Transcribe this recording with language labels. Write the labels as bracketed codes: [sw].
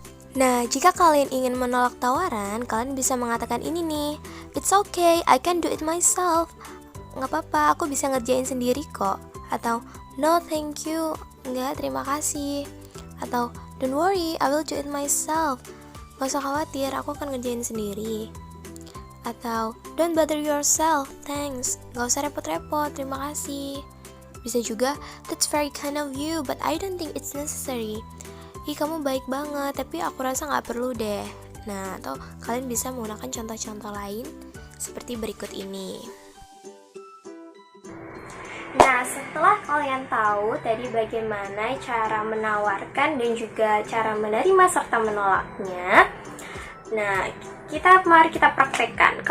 [id] Nah, jika kalian ingin menolak tawaran, kalian bisa mengatakan ini nih, [en] it's okay, I can do it myself. [id] Nggak apa-apa, aku bisa ngerjain sendiri kok. Atau, [en] no thank you, [id] enggak, terima kasih. [en] Atau, don't worry, I will do it myself. [id] Gak usah khawatir, aku akan ngerjain sendiri. Atau, [en] don't bother yourself, thanks. [id] Gak usah repot-repot, terima kasih. Bisa juga, [en] that's very kind of you, but I don't think it's necessary. [id] Ih, kamu baik banget, tapi aku rasa gak perlu deh. Nah, atau kalian bisa menggunakan contoh-contoh lain seperti berikut ini. Nah, setelah kalian tahu tadi bagaimana cara menawarkan dan juga cara menerima serta menolaknya, nah, mari kita praktekkan.